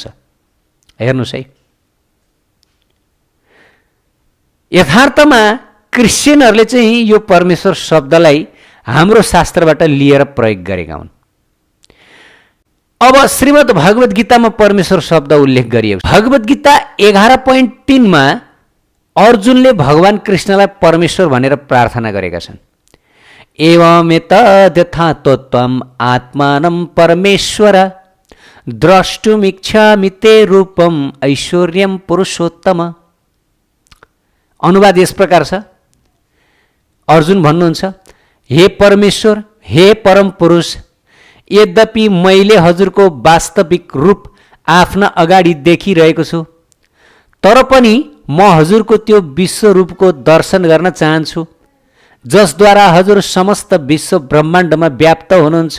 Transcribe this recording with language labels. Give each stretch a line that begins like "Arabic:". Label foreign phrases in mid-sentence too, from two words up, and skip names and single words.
Nepali: हेर्नुहोस् है, यथार्थमा क्रिस्चियनहरूले चाहिँ यो परमेश्वर शब्दलाई हाम्रो शास्त्रबाट लिएर प्रयोग गरेका हुन्। अब श्रीमद् भागवत गीतामा परमेश्वर शब्द उल्लेख गरिएको छ। भागवत गीता 11.3मा अर्जुनले भगवान कृष्णलाई परमेश्वर भनेर प्रार्थना गरेका छन्।
Sanskrit: एवमेतद्यथा तत्त्वम् आत्मानं परमेश्वर द्रष्टुमिच्छामि ते रूपम् ऐश्वर्यं पुरुषोत्तम।
Nepali: अनुवाद यस प्रकार छ। अर्जुन भन्नुहुन्छ, हे परमेश्वर, हे परम पुरुष, यद्यपि मैले हजुरको वास्तविक रूप आफ्ना अगाडि देखिरहेको छु, तर पनि म हजुरको त्यो विश्व रूपको दर्शन गर्न चाहन्छु, जसद्वारा हजुर समस्त विश्व ब्रह्माण्डमा व्याप्त हुनुहुन्छ।